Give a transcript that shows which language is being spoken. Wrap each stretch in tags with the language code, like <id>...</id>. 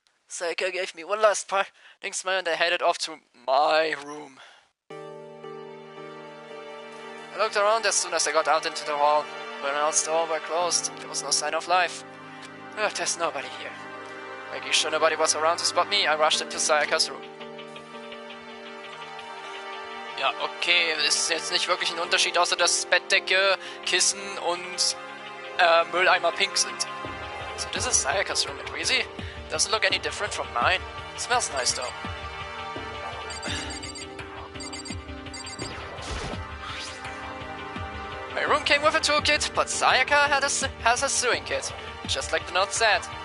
<en>Sayaka gave me one last parting smile and I headed off to my room. I looked around as soon as I got out into the hall. When else the door were closed, there was no sign of life. Ugh, there's nobody here. Making sure nobody was around to spot me, I rushed into Sayaka's room.</en> <de>Ja, okay, es ist jetzt nicht wirklich ein Unterschied, außer dass Bettdecke, Kissen und Mülleimer pink sind.</de> <en>So this is Sayaka's room, and really doesn't look any different from mine. It smells nice though. My room came with a toolkit, but Sayaka has a sewing kit, just like the note said.</en>